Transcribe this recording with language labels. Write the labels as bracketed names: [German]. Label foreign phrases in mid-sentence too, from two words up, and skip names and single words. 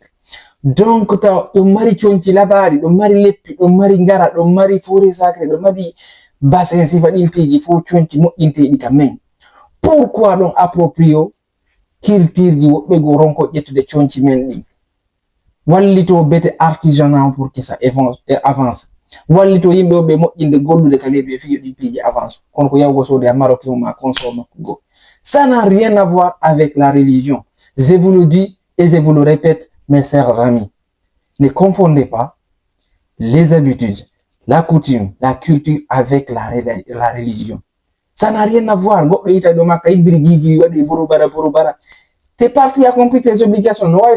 [Fula] Donc taw ɗum mari conci labaɗi, ɗum mari leppi, ɗum mari ngara, ɗum mari [French] forêt sacré, [Fula] ɗum mari bassin sifa ɗin piiji fo conci moƴƴinteɗi ka men. Pourquoi ɗum approprio culture ji woɓɓe go ronko ƴettude conci men ɗin? Wallito bete [French] artisanat pour que ça avance. [Fula] Wallito yimɓe o ɓe moƴƴinde gollude ka leydi ɓe fiyo ɗin piiji avance. Kono ko yawgo sode [French] a marocain [Fula] ma consort makko go. [French] Ça n'a rien à voir avec la religion. Je vous le dis et je vous le répète, mes chers amis. Ne confondez pas les habitudes, la coutume, la culture avec la religion. Ça n'a rien à voir. T'es parti accomplir tes obligations.